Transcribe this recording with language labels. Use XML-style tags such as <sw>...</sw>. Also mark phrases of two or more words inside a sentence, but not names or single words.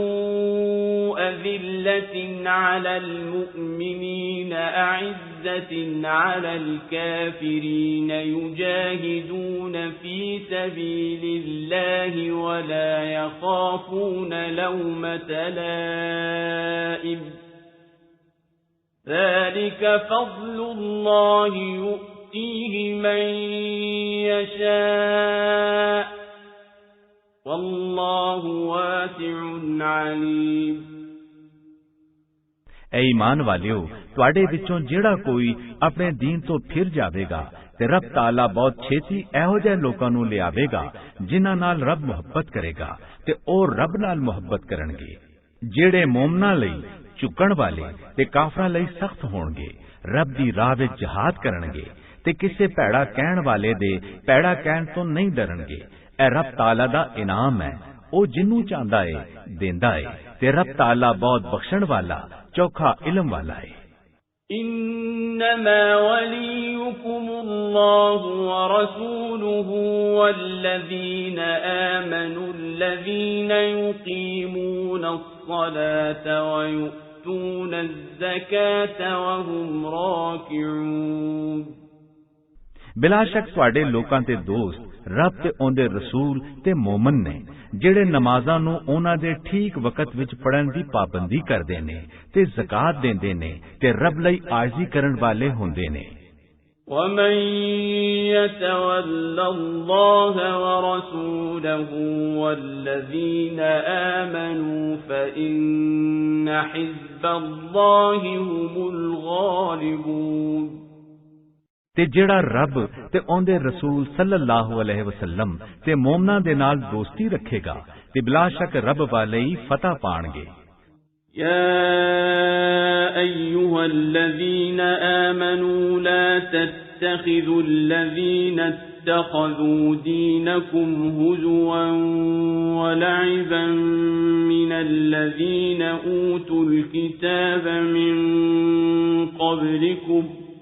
<ar>أذلة على المؤمنين أعزة على الكافرين يجاهدون في سبيل الله ولا يخافون لومة لائم ذلك فضل الله يؤتيه من يشاء والله واسع عليم۔</ar> <pa>ਐ ਈਮਾਨ ਵਾਲਿਓ, ਤੁਹਾਡੇ ਵਿੱਚੋਂ ਜਿਹੜਾ ਕੋਈ ਆਪਣੇ ਦੀਨ ਤੋਂ ਫਿਰ ਜਾਵੇਗਾ ਤੇ ਰੱਬ ਤਾਲਾ ਬਹੁਤ ਛੇਤੀ ਇਹੋ ਜਿਹੇ ਲੋਕਾਂ ਨੂੰ ਲਿਆਵੇਗਾ ਜਿਨ੍ਹਾਂ ਨਾਲ ਰੱਬ ਮੁਹੱਬਤ ਕਰੇਗਾ ਤੇ ਉਹ ਰੱਬ ਨਾਲ ਮੁਹੱਬਤ ਕਰਨਗੇ, ਜਿਹੜੇ ਮੂਮਨਾਂ ਲਈ ਝੁਕਣ ਵਾਲੇ ਤੇ ਕਾਫਰਾਂ ਲਈ ਸਖਤ ਹੋਣਗੇ, ਰੱਬ ਦੀ ਰਾਹ ਵਿੱਚ ਜਿਹਾਦ ਕਰਨਗੇ ਤੇ ਕਿਸੇ ਭੈੜਾ ਕਹਿਣ ਵਾਲੇ ਦੇ ਭੈੜਾ ਕਹਿਣ ਤੋਂ ਨਹੀਂ ਡਰਨਗੇ। ਇਹ ਰੱਬ ਤਾਲਾ ਦਾ ਇਨਾਮ ਹੈ, ਉਹ ਜਿਹਨੂੰ ਚਾਹੁੰਦਾ ਹੈ ਦਿੰਦਾ ਹੈ ਤੇ ਰੱਬ ਤਾਲਾ ਬਹੁਤ ਬਖਸ਼ਣ ਵਾਲਾ ਚੋਖਾ ਇਲਮ ਵਾਲਾ ਹੈ।</pa> <ar>إنما وليكم الله ورسوله والذين آمنوا الذين يقيمون الصلاة ويؤتون الزكاة وهم راكعون۔</ar> <pa>ਬਿਲਾ ਸ਼ੱਕ ਤੁਹਾਡੇ ਲੋਕਾਂ ਦੇ ਦੋਸਤ ਰੱਬ ਤੇ ਉਹਦੇ ਰਸੂਲ ਤੇ ਮੋਮਨ ਨੇ ਜਿਹੜੇ ਨਮਾਜ਼ਾਂ ਨੂੰ ਉਹਨਾਂ ਦੇ ਠੀਕ ਵਕਤ ਵਿੱਚ ਪੜਨ ਦੀ ਪਾਬੰਦੀ ਕਰਦੇ ਨੇ ਤੇ ਜ਼ਕਾਤ ਦਿੰਦੇ ਨੇ ਤੇ ਰੱਬ ਲਈ ਆਜਜ਼ੀ ਕਰਨ ਵਾਲੇ ਹੁੰਦੇ ਨੇ।</pa> <ar>وَمَن يَتَوَلَّ اللَّهَ وَرَسُولَهُ وَالَّذِينَ آمَنُوا فَإِنَّ حِزْبَ اللَّهِ هُمُ الْغَالِبُونَ।</ar> <pa>ਤੇ ਜਿਹੜਾ ਰੱਬ ਤੇ ਉਹਦੇ ਰਸੂਲ</pa> <ar>صلى الله عليه وسلم</ar> <pa>ਤੇ ਮੂਮਨਾਂ ਦੇ ਨਾਲ ਦੋਸਤੀ ਰੱਖੇਗਾ ਤੇ ਬਿਲਾ ਸ਼ੱਕ ਰੱਬ ਵਾਲੇ ਹੀ ਫਤਹ ਪਾਣਗੇ।</pa> <ar>يا أيها الذين آمنوا لا تتخذوا الذين اتخذوا دينكم هزوا ولعبا من الذين أوتوا الكتاب من قبلكم</ar>